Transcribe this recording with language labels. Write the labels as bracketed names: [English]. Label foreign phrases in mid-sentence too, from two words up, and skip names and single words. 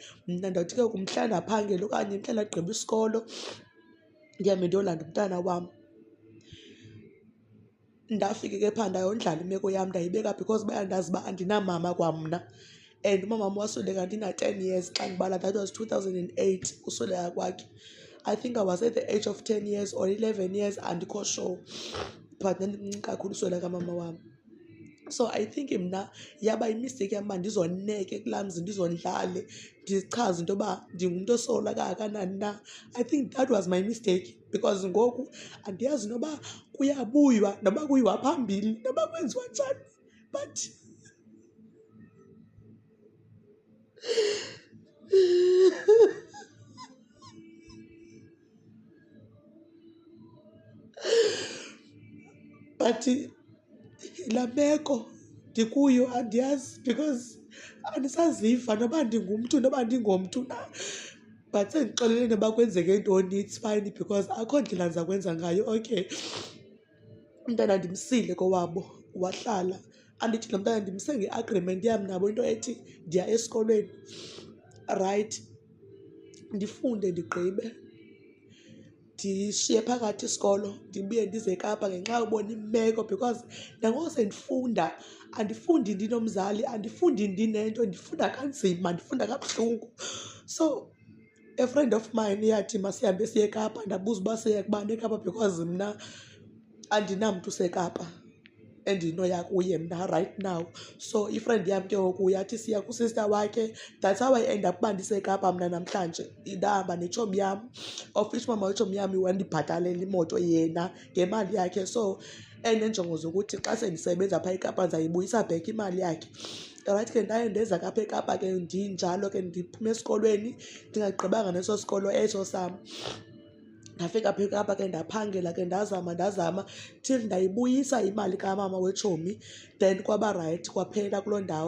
[Xhosa] Mna ndawuthi ke kumhla ndaphangela okanye mhla ndagqiba isikolo ndihambe ndiyolanda umntana wam. Ndafike ke phaa ndayondlala imeko yam ndayibeka because bayandazi uba andinamama kwamna, and umamam wasweleka ndina-10 years xa ndibala. [English] That was 2008 [Xhosa] usweleka kwakhe. [English] I think I was at the age of 10 years or 11 years, [Xhosa] andikho sure, but ndandimncinci kakhulu usweleka mama wam. [English] So I think [Xhosa] mna yaba yimisteyikhi yam uba ndizoneke kulaa mzi, ndizondlale, ndichaze into yoba ndingumntu osola kangakanani na. [English] I think that was my mistake because [Xhosa] ngoku andiyazi noba kuyabuywa, noba kuyiwa phambili, noba kwenziwa njani, [English] but but [Xhosa] laa meko ndikuyo andiyazi because andisaziva noba ndingumntu noba ndingomntu na. But sendixelele noba kwenzeke ntoni, [English] it's fine because [Xhosa] akho ndlela ndiza kwenza ngayo. Okay, umntana ndimsile kowabo wahlala, andithi lo mntana ndimse nge-agreement yam nabo into ethi ndiya esikolweni, right, ndifunde ndigqibe, ndishiye phakathi isikolo ndibuye ndize eKapa ngenxa yobona imeko because nangoku sendifunda andifundi ndinomzali, andifundi ndinento, ndifunda kanzima, ndifunda kabuhlungu. [English] So a friend of mine [Xhosa] yathi masihambe siye eKapa. Ndabuza uba siya kubani eKapa because mna andinamntu useKapa endinoya kuye mna [English] right now. [Xhosa] So ifriend yam ke ngoku yathi siya kusista wakhe. [English] That's how I end up [Xhosa] uba ndiseKapa mna namhlanje. Ndahamba netshomi yam, [English] of which [Xhosa] mama wetshomi yam wandibhatalela imoto yena ngemali yakhe. So eneenjongo zokuthi xa sendisebenza phaa eKapa ndizayibuyisa back imali yakhe. Right ke ndaye ndeza kapha eKapa ke ndinjalo ke ndiphuma esikolweni ndingagqibanga neso sikolo eso sam. Ndafika apha eKapa ke ndaphangela ke ndazama till ndayibuyisa imali kamama wetshomi, then kwaba rayithi kwaphela kuloo ndawo.